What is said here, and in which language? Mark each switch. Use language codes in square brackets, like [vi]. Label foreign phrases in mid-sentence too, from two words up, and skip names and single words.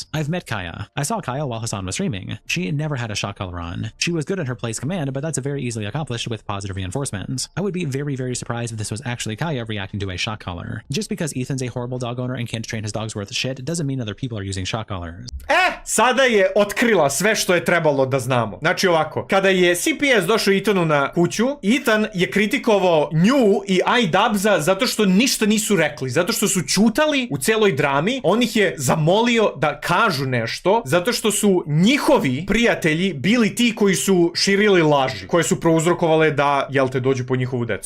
[en] I've met Kaya. I saw Kaya while Hassan was streaming. She never had a shock collar on. She was good at her place command, but that's very easily accomplished with positive reinforcement. I would be very, very surprised if this was actually Kaya reacting to a shock collar. Just because Ethan's a horrible dog owner and can't train his dogs worth shit doesn't mean other people are using shock collars. [sr] Sada je otkrila sve što je trebalo da znamo. Znači ovako, kada je CPS došao Ethanu na kuću, Ethan je kritikovao nju i iDubbbza zato što ništa nisu rekli, zato što su ćutali u celoj drami. On ih je zamolio da kažu nešto, zato što su njihovi prijatelji bili ti koji su širili laži, koje su prouzrokovale da, jel te, dođu po njihovu decu.